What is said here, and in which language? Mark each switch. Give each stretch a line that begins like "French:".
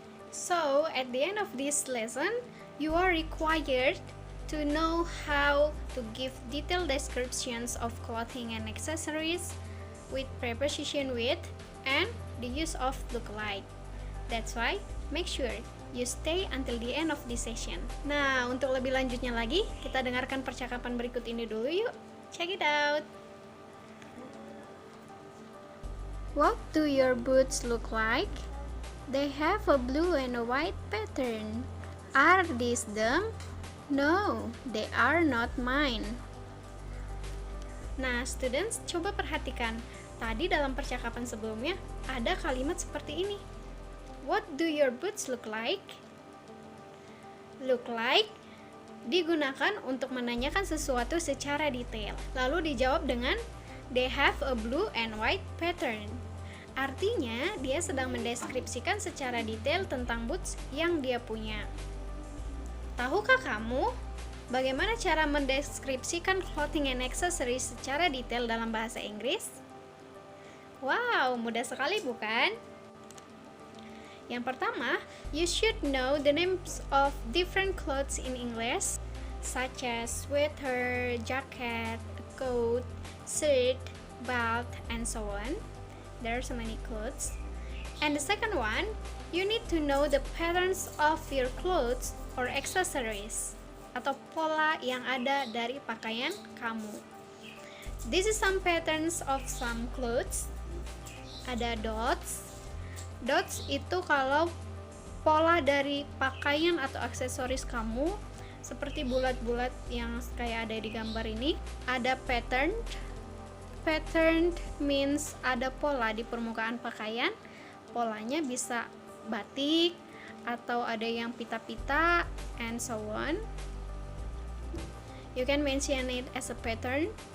English: So, at the end of this lesson, you are required to know how to give detailed descriptions of clothing and accessories with preposition with and the use of look like. That's why, make sure you stay until the end of this session.
Indonesian: Nah, untuk lebih lanjutnya lagi, kita dengarkan percakapan berikut ini dulu yuk.
English: Check it out. What do your boots look like? They have a blue and a white pattern. Are these them? No, they are not mine.
Indonesian: Nah, students, coba perhatikan. Tadi dalam percakapan sebelumnya ada kalimat seperti ini.
English: What do your boots look like?
Indonesian: Look like digunakan untuk menanyakan sesuatu secara detail. Lalu dijawab dengan
English: they have a blue and white pattern.
Indonesian: Artinya, dia sedang mendeskripsikan secara detail tentang boots yang dia punya. Tahukah kamu bagaimana cara mendeskripsikan
English: clothing and accessories
Indonesian: secara detail dalam bahasa Inggris? Wow, mudah sekali bukan?
English: Yang pertama, you should know the names of different clothes in English, such as sweater, jacket, coat, shirt, belt, and so on. There are so many clothes. And the second one, you need to know the patterns of your clothes or accessories,
Indonesian: atau pola yang ada dari pakaian kamu.
English: This is some patterns of some clothes.
Indonesian: Ada dots. Dots itu kalau pola dari pakaian atau aksesoris kamu, seperti bulat-bulat yang kayak ada di gambar ini. Ada pattern.
English: Pattern means
Indonesian: ada pola di permukaan pakaian. Polanya bisa batik atau ada yang pita-pita
English: and so on. You can mention it as a pattern.